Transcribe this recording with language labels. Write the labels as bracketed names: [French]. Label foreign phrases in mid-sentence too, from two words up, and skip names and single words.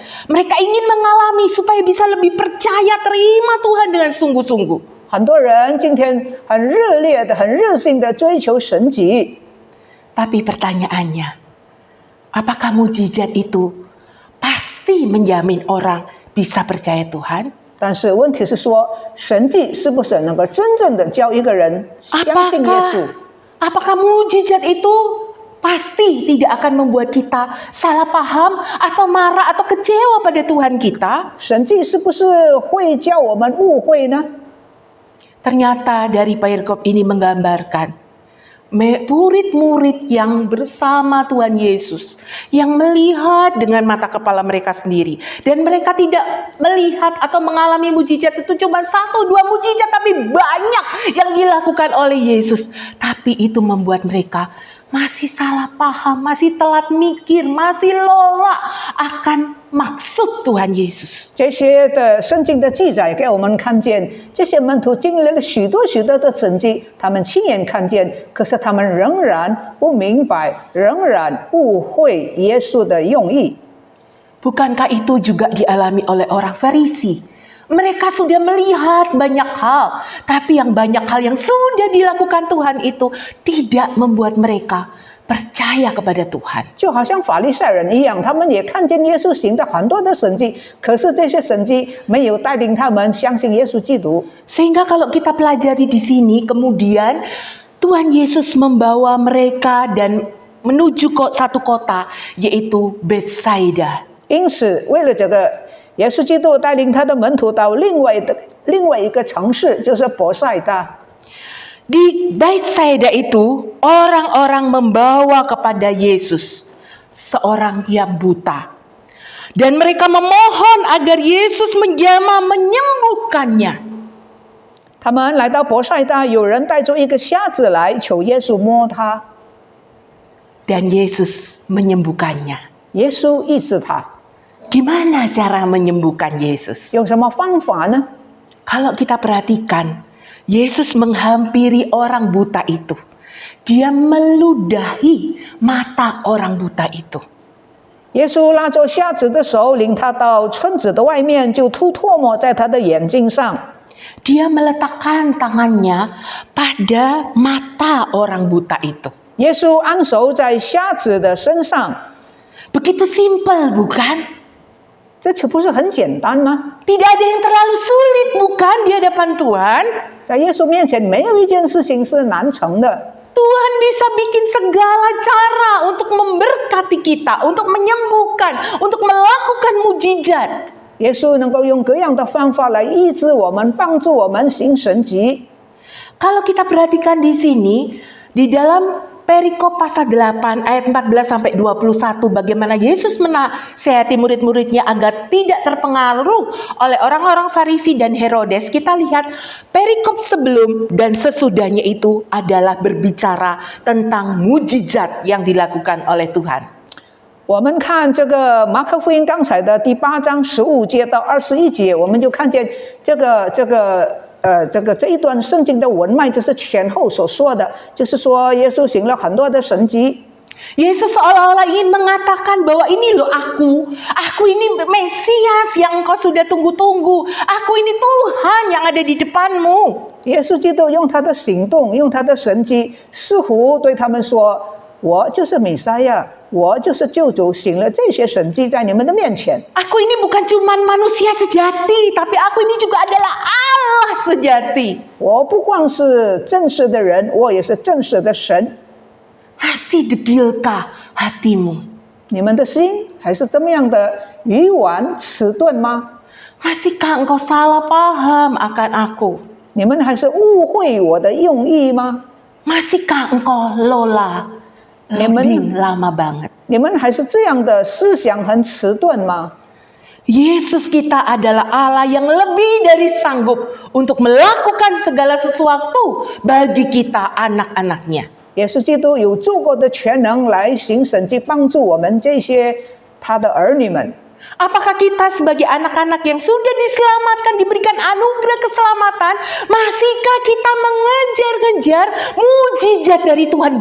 [Indonesian] Mereka ingin mengalami supaya bisa lebih percaya terima Tuhan dengan sungguh-sungguh. [Chinese] 很多人今天很热烈的、很热心的追求神迹， [Indonesian] Tapi pertanyaannya, apakah mujizat itu pasti menjamin orang bisa percaya Tuhan? [Chinese] 但是问题是说，神迹是不是能够真正的叫一个人相信耶稣？ [Indonesian] Apakah mujizat itu pasti tidak akan membuat kita salah paham atau marah atau kecewa pada Tuhan kita? [Chinese] 神迹是不是会叫我们误会呢？ [Indonesian] Ternyata dari perikop ini menggambarkan murid-murid yang bersama Tuhan Yesus, yang melihat dengan mata kepala mereka sendiri, dan mereka tidak melihat atau mengalami mujizat itu cuma 1-2 mujizat, tapi banyak yang dilakukan oleh Yesus. Tapi itu membuat mereka masih salah paham, masih telat mikir, masih lola akan maksud Tuhan Yesus. [Chinese] 这些的圣经的记载给我们看见，这些门徒经历了许多的神迹，他们亲眼看见，可是他们仍然不明白，仍然误会耶稣的用意。 [Indonesian] Bukankah itu juga dialami oleh orang Farisi? Mereka sudah melihat banyak hal, tapi yang banyak hal yang sudah dilakukan Tuhan itu tidak membuat mereka percaya kepada Tuhan. [Chinese] 就好像法利赛人一样，他们也看见耶稣行的很多的神迹，可是这些神迹没有带领他们相信耶稣基督。 [Indonesian] Sehingga kalau kita pelajari di sini, kemudian Tuhan Yesus membawa mereka dan menuju satu kota, yaitu Betsaida. [Chinese] 因此，为了这个，耶稣基督带领他的门徒到另外一个城市，就是伯赛大。 [Indonesian] Di Betsaida itu, orang-orang membawa kepada Yesus seorang yang buta. Dan mereka memohon agar Yesus menjamah menyembuhkannya. [Chinese] 他们来到伯赛大，有人带着一个瞎子来求耶稣摸他， [Indonesian] Dan Yesus menyembuhkannya. [Chinese] 耶稣医治他。 [Indonesian] Gimana cara menyembuhkan Yesus? [Chinese] 用什么方法呢？ [Indonesian] Kalau kita perhatikan, Yesus menghampiri orang buta itu. Dia meludahi mata orang buta itu. [Chinese] 耶稣拉着瞎子的手，领他到村子的外面，就吐唾沫在他的眼睛上。 [Indonesian] Dia meletakkan tangannya pada mata orang buta itu. [Chinese] 耶稣按手在瞎子的身上， [Indonesian] Begitu simpel, bukan? [Chinese] 这岂不是很简单吗？ [Indonesian] Tidak ada yang terlalu sulit, bukan, di hadapan Tuhan? [Chinese] 在耶稣面前，没有一件事情是难成的。 [Indonesian] Tuhan bisa bikin segala cara untuk memberkati kita, untuk menyembuhkan, untuk melakukan mujizat. [Chinese] 耶稣能够用各样的方法来医治我们，帮助我们行神迹。 [Indonesian] Kalau kita perhatikan di sini, di dalam perikop pasal 8 ayat 14 sampai 21, bagaimana Yesus menasihati murid-muridnya agar tidak terpengaruh oleh orang-orang Farisi dan Herodes. Kita lihat perikop sebelum dan sesudahnya itu adalah berbicara tentang mujizat yang dilakukan oleh Tuhan. [Chinese] 我们看这个马可福音刚才的第8章15节到21节，我们就看见这一段圣经的文脉，就是前后所说的，就是说耶稣行了很多的神迹。 [Indonesian] Yesus seolah-olah ingin mengatakan bahwa ini loh aku ini Mesias yang engkau sudah tunggu-tunggu, aku ini Tuhan yang ada di depanmu. [Chinese] 耶稣基督用他的行动，用他的神迹，似乎对他们说：“我就是弥赛亚，我就是救主，行了这些神迹在你们的面前。” [Indonesian] Aku ini bukan cuma manusia sejati, tapi aku ini juga adalah Allah sejati. [Chinese] 我不光是真实的人，我也是真实的神。 [Indonesian] Masih degilkah hatimu? [Chinese] 你们的心还是这么样的愚顽迟钝吗？ [Indonesian] Masihkah engkau salah paham akan aku? [Chinese] 你们还是误会我的用意吗？ [Indonesian] Masihkah engkau lola lebih lama banget? [Chinese] 你们还是这样的思想很迟钝吗？ [Indonesian] Yesus kita adalah Allah yang lebih dari sanggup untuk melakukan segala sesuatu bagi kita anak-anaknya. [Chinese] 耶稣基督有足够的全能来行神迹，帮助我们这些他的儿女们。 [Indonesian] Apakah kita sebagai anak-anak yang sudah diselamatkan, diberikan anugerah keselamatan, masihkah kita mengejar-ngejar mujizat dari Tuhan?